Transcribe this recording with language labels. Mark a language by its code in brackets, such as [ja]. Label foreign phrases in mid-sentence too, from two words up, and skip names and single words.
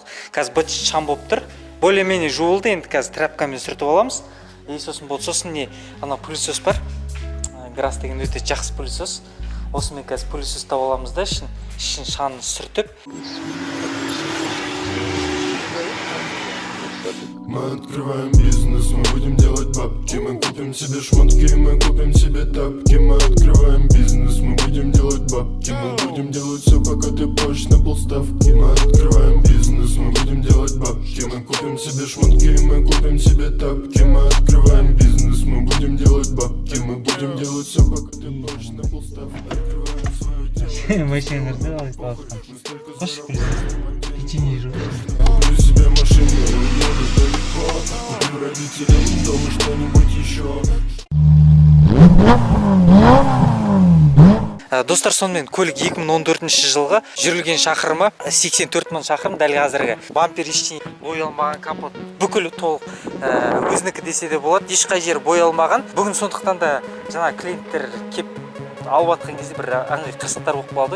[kk] Қазір быт-шыт шам болып тұр. Более-менее жуылды, енді қазір тряпкамен сүртіп аламыз. И сосын болды. Сосын не, ана пылесос бар. Грас деген өте жақсы пылесос. Осымен қазір пылесос тауып аламыз да, ішін шаңын сүртіп. [ru] Мы открываем бизнес, мы будем делать бабки. Мы купим себе шмотки, мы купим себе тапки. Мы открываем бизнес, мы будем делать бабки. Мы будем делать все, пока ты плачешь на полставки. Мы открываем бизнес, мы будем делать бабки. Мы купим себе шмотки, мы купим себе тапки. Мы открываем бизнес, мы будем делать бабки. Мы будем делать все, пока ты плачешь на полставки. Открываем свое дело. [kk] Машиналарды алыстап аткан. Кош печенье жеп. [ru] Куплю себе машину и уеду далеко. Куплю родителям дом и что-нибудь еще. [kk] Достар, сонымен көлік 2014 жылғы жүрілген шақырымы 84 мың шақырым. Дәл қазіргі бампер ештеңе боялмаған, капот бүкіл толық өзінікі десе де болады. Ешқай жері боялмаған. Бүгін сондықтан да жаңа клиенттер кеп алып атқан кезде бір аңғай қырсықтар болып қалды.